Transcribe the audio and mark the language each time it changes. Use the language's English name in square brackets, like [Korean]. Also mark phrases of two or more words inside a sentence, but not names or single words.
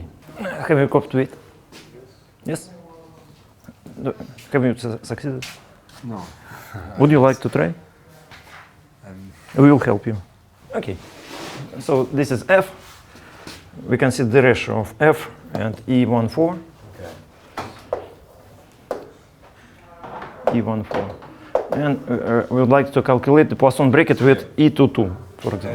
[English] Have you copied it? Yes? Have you succeeded? No. Would you like to try? We will help you. Okay. So this is F. We can see the ratio of F and E1, 4. Okay. E1, 4. And we would like to calculate the Poisson bracket with E2, 2, for example.